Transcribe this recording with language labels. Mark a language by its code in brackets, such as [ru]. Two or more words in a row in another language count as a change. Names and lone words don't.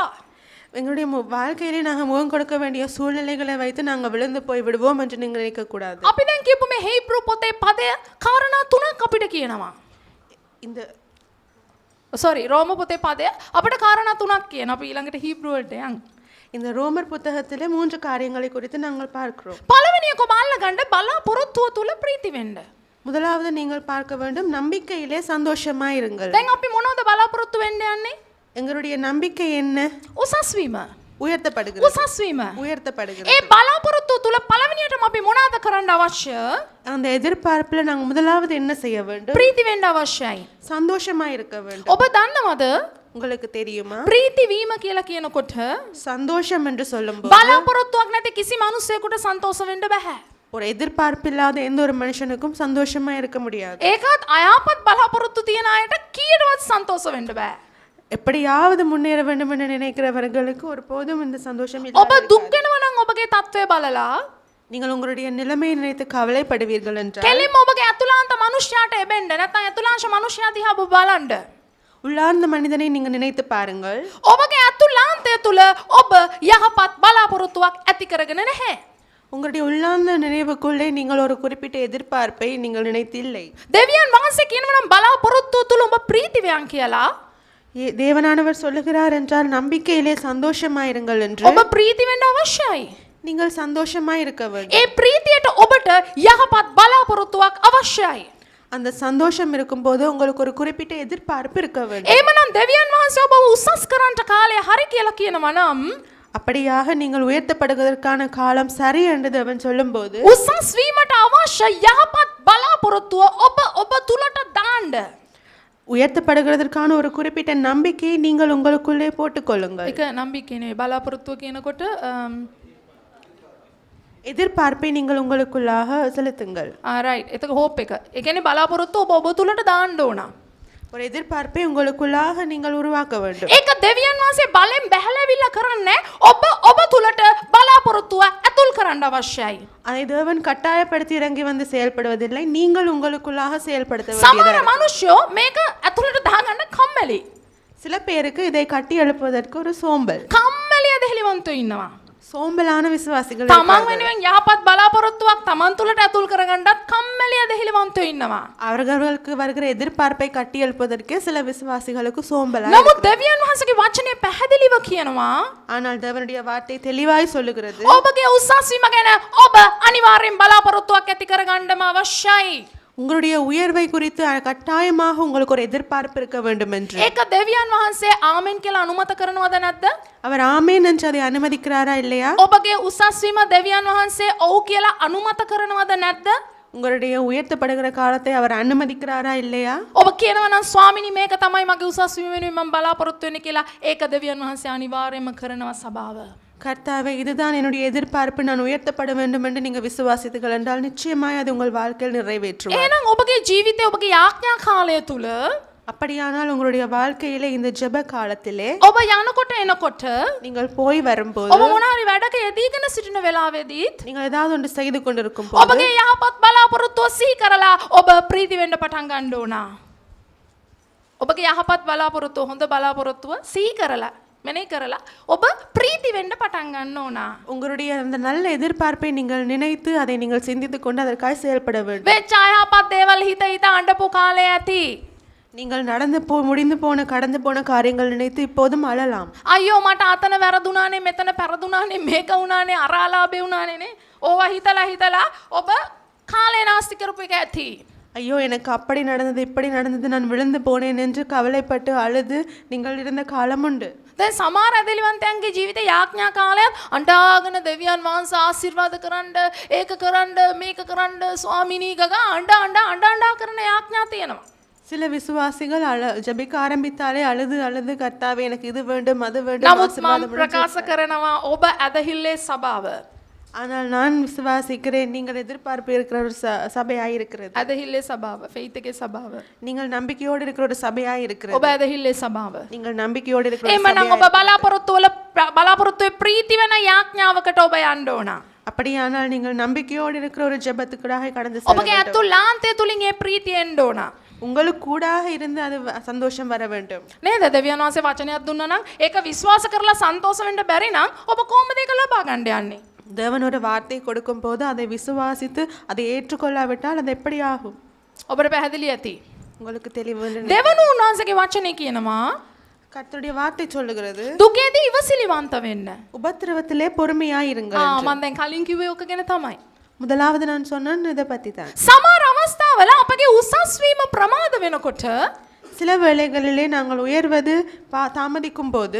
[ta] எங்களுடைய வாழ்க்கையிலே நாங்கள் முகம் கொடுக்க வேண்டிய சூழ்நிலைகளை வைத்து நாங்கள் விழுந்து போய் விடுவோம் என்று நீங்கள் நினைக்கக்கூடாது. [si] අපි දැන් කියපු මේ හේබ්‍රු පොතේ පදය කාරණා තුනක් අපිට කියනවා. [ta] இந்த [si] රෝම පොතේ පදය අපිට කාරණා තුනක් කියන. අපි ඊළඟට හීබ්‍රු වලට යමු. [ta] இந்த ரோமர் புத்தகத்திலே 3 காரியங்களை குறித்து நாங்கள் பார்க்கிறோம். [si] පළවෙනි එක අල්ලගන්න බලාපොරොත්තුව තුල ප්‍රීති වෙන්න. [ta] முதலாவது நீங்கள் பார்க்க வேண்டும், நம்பிக்கையிலே சந்தோஷமாயிருங்கள். [si] දැන් අපි මොනවද බලාපොරොත්තු වෙන්න යන්නේ? [ta] எங்களுடைய நம்பிக்கை என்ன? [si] උසස් වීම. [ta] உயர்த்தப்படுகிறது. [si] උසස් වීම. [ta] உயர்த்தப்படுகிறது. [si] ඒ බලාපොරොත්තුව තුල පළවෙනියටම අපි මොනවද කරන්න අවශ්‍ය? [ta] அந்த எதிர்பார்ப்புல நாங்க முதலாவது என்ன செய்ய வேண்டும்? [si] ප්‍රීති වෙන්න අවශ්‍යයි. [ta] சந்தோஷமா இருக்க வேண்டும். [si] ඔබ දන්නවද? [ta] உங்களுக்கு தெரியுமா? [si] ප්‍රීති වීම කියලා කියනකොට [ta] சந்தோஷம் என்று சொல்லும்போது [si] බලාපොරොත්තුවක් නැති කිසි මිනිසෙකුට සන්තෝෂ වෙන්න බෑ. [ta] ஒரு எதிர்பார்ப்பு இல்லாத எந்த ஒரு மனுஷனுக்கும் சந்தோஷமா இருக்க முடியாது. [si] ඒකත් අයාපත් බලාපොරොත්තු තියන අයට කීයටවත් සන්තෝෂ වෙන්න බෑ. [ta] எப்படியாவது முன்னேற வேண்டும் என்று நினைக்கிறவர்களுக்கு ஒருபோதும் இந்த சந்தோஷம் [si] ඔබ [ta] இல்லாது [si] දුක් වෙනවා නම් ඔබගේ තත්ත්වය බලලා [ta] நீங்கள் உங்களுடைய நிலைமையை நினைத்து கவலைப்படுவீர்கள் என்றால் [si] කෙලින්ම ඔබගේ අතුලාන්ත මනුෂ්‍යයාට එබෙන්න නැත්නම් අතුලාංශ මනුෂ්‍යයා දිහා ඔබ බලන්න. [ta] உள்ளார்ந்த மனிதனை நீங்கள் நினைத்து பாருங்கள். [si] ඔබගේ අතුලාන්තය තුල ඔබ යහපත් බලාපොරොත්තුවක් ඇති කරගෙන නැහැ. [ta] உங்களுடைய உள்ளார்ந்த நினைவுக்குள்ளே நீங்கள் ஒரு குறிப்பிட்ட எதிர்பார்ப்பை நீங்கள் நினைத்தில்லை. [si] දෙවියන් වහන්සේ කියනවා නම් බලාපොරොත්තුව තුල ඔබ ප්‍රීති වේයන් කියලා. [ta] தேவனானவர் சொல்லுகிறார் என்றால் நம்பிக்கையிலே சந்தோஷமாயிருங்கள் என்று. [si] ඔබ ප්‍රීති වෙන්න අවශ්‍යයි. [ta] நீங்கள் சந்தோஷமா இருக்க வேண்டும். [si] ඒ ප්‍රීතියට ඔබට යහපත් බලාපොරොත්තුවක් අවශ්‍යයි. [ta] அந்த சந்தோஷம் இருக்கும்போது உங்களுக்கு ஒரு குறிப்பிட்ட எதிர்பார்ப்பு இருக்க வேண்டும். [si] එහෙමනම් දෙවියන් වහන්සේ ඔබව උසස් කරන්නට කාලය හරි කියලා කියනවා නම් [ta] அப்படியாக நீங்கள் உயர்த்தப்படுவதற்கான காலம் சரி என்று தேவன் சொல்லும்போது [si] උසස් වීමට අවශ්‍ය යහපත් බලාපොරොත්තුව ඔබ තුලට දාන්න. [ta] உயர்த்தப்படுகிறதற்கான ஒரு குறிப்பிட்ட நம்பிக்கையை நீங்கள் உங்களுக்குள்ளே போட்டுக்கொள்ளுங்கள். [si] ඒක නම්බිකේ නෙවෙයි බලාපොරොත්තුව කියනකොට [ta] எதிர்பார்ப்பை நீங்கள் உங்களுக்குள்ளாக செலுத்துங்கள். [si] රයිට්. එතක හෝප් එක. ඒ කියන්නේ බලාපොරොත්තුව ඔබ තුලට දාන්න ඕන. [ta] ஒரு எதிர்பார்ப்பை உங்களுக்குள்ளாக நீங்கள் உருவாக்க வேண்டும். [si] ඒක දෙවියන් වහන්සේ බලෙන් බැහැලවිල්ල කරන්නේ ඔබ තුලට බලාපොරොත්තුව ඇතුල් කරන්න අවශ්‍යයි. [ta] அதை தேவன் கட்டாயப்படுத்தி இறங்கி வந்து செயல்படுவதில்லை, நீங்கள் உங்களுக்குள்ளாக செயல்படுத்த [si] සමහර [ta] வேண்டியது. [si] මිනිස්සු මේක ඇතුළට දාගන්න කම්මැලි. [ta] சில பேருக்கு இதை கட்டி எழுப்புவதற்கு ஒரு சோம்பல், [si] කම්මැලිය දෙහිලිවන්තෝ ඉන්නවා. [ta] சோம்பலான விசுவாசிகள் [si] තමන් [ta] இருக்கிறார்கள். [si] වෙනුවෙන් යහපත් බලාපොරොත්තුවක් තමන් තුලට ඇතුල් කරගන්නත් කම්මැලිය දෙහිලිවන්තෝ ඉන්නවා. [ta] அவர்களுக்கு வருகிற எதிர்பார்ப்பை கட்டி எழுப்புவதற்கே சில விசுவாசிகளுக்கு சோம்பலா. [si] නමුත් දෙවියන් වහන්සේගේ වචනේ පැහැදිලිව කියනවා [ta] ஆனால் தேவனுடைய வார்த்தை தெளிவாய் சொல்லுகிறது, [si] ඔබගේ උසස් වීම ගැන ඔබ අනිවාර්යෙන් බලාපොරොත්තුවක් ඇති කරගන්නම අවශ්‍යයි. [ta] உங்களுடைய உயர்வை குறித்து கட்டாயமாக உங்களுக்கு ஒரு எதிர்பார்ப்பு இருக்க வேண்டும் என்று. [si] ඒක දෙවියන් වහන්සේ ආමෙන් කියලා අනුමත කරනවද නැද්ද? [ta] அவர் ஆமேன் என்று அதை அனுமதிக்கிறாரா இல்லையா? [si] ඔබගේ උසස් වීම දෙවියන් වහන්සේ ඔව් කියලා අනුමත කරනවද නැද්ද? [ta] உங்களுடைய உயர்த்தப்படுகிற காலத்தை அவர் அனுமதிக்கிறாரா இல்லையா? [si] ඔබ කියනවා නම් ස්වාමිනී මේක තමයි මගේ උසස් වීම වෙනුවෙන් මම බලාපොරොත්තු වෙන්නේ කියලා. ඒක දෙවියන් වහන්සේ අනිවාර්යයෙන්ම කරනවා සභාව. [ta] கர்த்தாவே, இதுதான் என்னுடைய எதிர்பார்ப்பு, நான் உயர்த்தப்பட வேண்டும் என்று நீங்க விசுவாசித்தீர்கள் என்றால் நிச்சயமாய் அது உங்கள் வாழ்க்கையில் நிறைவேற்றுவார். [si] එහෙනම් ඔබගේ ජීවිතේ ඔබගේ යාඥා කාලය තුල [ta] அப்படியானால் உங்களுடைய வாழ்க்கையிலே இந்த ஜெப காலத்திலே [si] ඔබ යනකොට එනකොට [ta] நீங்கள் போய் வரும்போது [si] ඔබ මොන හරි වැඩක යෙදීගෙන සිටින වෙලාවෙදීත් [ta] நீங்கள் ஏதாவது ஒன்று செய்து கொண்டிருக்கும் போது [si] ඔබගේ යහපත් බලාපොරොත්තුව සිහි කරලා ඔබ ප්‍රීති වෙන්න පටන් ගන්න ඕන. ඔබගේ යහපත් බලාපොරොත්තුව හොඳ බලාපොරොත්තුව සිහි කරලා මෙනෙහි කරලා ඔබ ප්‍රීති වෙන්න පටන් ගන්න ඕන. [ta] உங்களுடைய அந்த நல்ல எதிர்பார்ப்பை நீங்கள் நினைத்து அதை நீங்கள் சிந்தித்துக் கொண்டு அதற்காக செயல்பட வேண்டும். [si] වෙච්ච යහපත් දේවල් හිත හිත අඬපු කාලය ඇති. [ta] நீங்கள் முடிந்து போன கடந்து போன காரியங்கள் நினைத்து இப்போதும் அழலாம். [si] අයියෝ මට අතන වැරදුනානේ මෙතන පෙරදුනානේ මේක වුණානේ අර අලාභේ වුණානේ ඕවා හිතලා ඔබ කාලේ නාස්ති කරපු එක ඇති. [ta] ஐயோ, எனக்கு அப்படி நடந்தது இப்படி நடந்தது, நான் விழுந்து போனேன் என்று கவலைப்பட்டு அழுது நீங்கள் இருந்த காலம் உண்டு. [si] දැන් සමහර ඇදලිවන්තයන්ගේ ජීවිතේ යාඥා කාලයක් අඬාගෙන දෙවියන් වහන්සේ ආශිර්වාද කරන්න ඒක කරන්න මේක කරන්න ස්වාමිනී ගගා අඬා කරන යාඥා තියෙනවා. [ta] சில விசுவாசிகள் ஜெபிக்க ஆரம்பித்தாலே அழுது அழுது கர்த்தாவே எனக்கு இது வேண்டும் அது வேண்டும் [si] නමුත් මම [ta] ஆசீர்வாதம் வேண்டும். [si] ප්‍රකාශ කරනවා ඔබ ඇදහිල්ලේ සභාව. [ta] ஆனால் நான் விசுவாசிக்கிறேன், நீங்கள் எதிர்பார்ப்பு இருக்கிற ஒரு சபையாய் இருக்கிறது. [si] ඇදහිල්ලේ සභාව ෆෙයිත් එකේ සභාව. [ta] நீங்கள் நம்பிக்கையோடு இருக்கிற ஒரு சபையாய் இருக்கிறது. [si] ඔබ ඇදහිල්ලේ සභාව. [ta] நீங்கள் நம்பிக்கையோடு இருக்கிற ஒரு [si] එහෙමනම් ඔබ බලාපොරොත්තුවේ ප්‍රීති වෙන යාඥාවකට ඔබ යන්න ඕන. [ta] அப்படியானால் நீங்கள் நம்பிக்கையோடு இருக்கிற ஒரு ஜெபத்துக்குடாக கடந்து [si] ඔබගේ අතුලාන්තය තුලින් ඒ ප්‍රීතිය එන්න ඕන. [ta] உங்களுக்கு கூடாக இருந்து அது சந்தோஷம் வர வேண்டும். [si] නේද? දෙවියන් වහන්සේ වචනයක් දුන්නා නම් ඒක විශ්වාස කරලා සන්තෝෂ වෙන්න බැරි නම් ඔබ කොහොමද ඒක ලබා ගන්න යන්නේ? [ta] தேவன் ஒரு வார்த்தை கொடுக்கும் போது அதை விசுவாசித்து அதை ஏற்றுக்கொள்ளாவிட்டால் அது எப்படி ஆகும்? [si] ඔබට පැහැදිලි ඇති. [ta] உங்களுக்கு தெளிவு [si] දෙවනු උන්වහන්සේගේ වචනේ කියනවා [ta] கர்த்தருடைய வார்த்தை சொல்லுகிறது, [si] දුකේදී ඉවසිලිවන්ත වෙන්න. [ta] உபத்திரவத்திலே பொறுமையாய் இருங்கள். [si] මම දැන් කලින් කිව්වේ ඔක ගැන තමයි. [ta] முதலாவது நான் சொன்னேன் இதை பத்தி தான். [si] සමහර අවස්ථාවල අපගේ උසස් වීම ප්‍රමාද වෙනකොට [ta] சில வேளைகளிலே நாங்கள் உயர்வது தாமதிக்கும் போது